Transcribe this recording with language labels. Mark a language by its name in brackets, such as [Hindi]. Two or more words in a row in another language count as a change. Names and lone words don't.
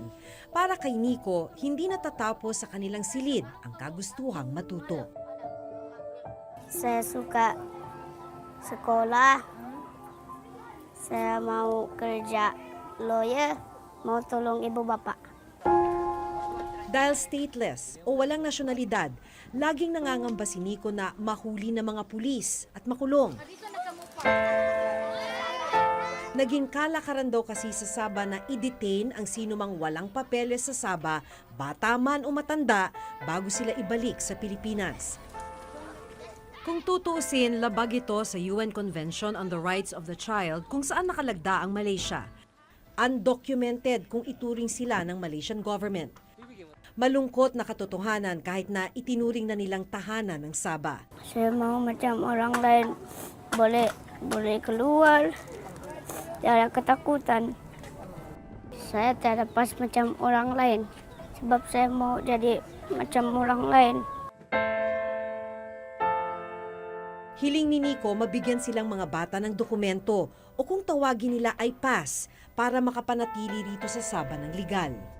[Filipino] Para kay Nico, hindi natatapos sa kanilang silid ang kagustuhang matuto. [Malay] Saya suka sekolah. Saya mau kerja lawyer, mau tolong ibu bapak. [Filipino] Dahil stateless o walang nasyonalidad, laging nangangamba si Nico na mahuli ng mga pulis at makulong. Naging kalakaran daw kasi sa Sabah na i-detain ang sinumang walang papeles sa Sabah, bata man o matanda, bago sila ibalik sa Pilipinas. Kung tutuusin, labag ito sa UN Convention on the Rights of the Child kung saan nakalagda ang Malaysia. Undocumented kung ituring sila ng [English] Malaysian government. [Filipino] Malungkot na katotohanan kahit na itinuring na nilang tahanan ng Sabah. [Malay] Saya mau macam orang lain, boleh keluar, tidak ada ketakutan. Saya tidak pas macam orang lain, sebab saya mau jadi macam orang lain. [Filipino] Hiling ni Nico mabigyan silang mga bata ng dokumento o kung tawagin nila ay pass para makapanatili rito sa Sabah ng legal.